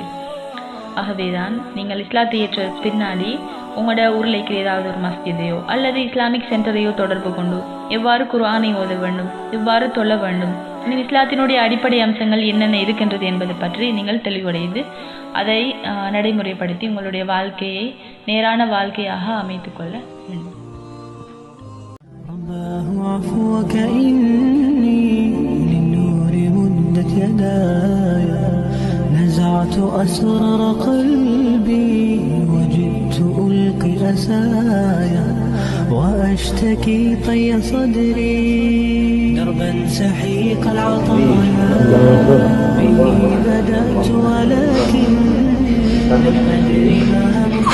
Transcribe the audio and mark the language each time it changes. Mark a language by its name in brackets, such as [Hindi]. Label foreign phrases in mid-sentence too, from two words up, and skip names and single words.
[Tamil] ஆகவேதான் நீங்கள் இஸ்லாத்தை ஏற்ற பின்னாடி உங்களோட ஊரில் இருக்கிற ஏதாவது ஒரு மஸ்ஜிதையோ அல்லது இஸ்லாமிக் சென்டரையோ தொடர்பு கொண்டு எவ்வாறு குர்ஆனை ஓத வேண்டும், எவ்வாறு தொழ வேண்டும், இன்னும் இஸ்லாத்தினுடைய அடிப்படை அம்சங்கள் என்னென்ன இருக்கின்றது என்பது பற்றி நீங்கள் தெளிவடைந்து அதை நடைமுறைப்படுத்தி உங்களுடைய வாழ்க்கையை நேரான வாழ்க்கையாக அமைத்துக் கொள்ள வேண்டும். [Arabic] نزعت أسرار قلبي وجئت ألقي أسايا وأشتكي طي صدري دربا سحيق العطايا به بدأت ولكن لم أدري ما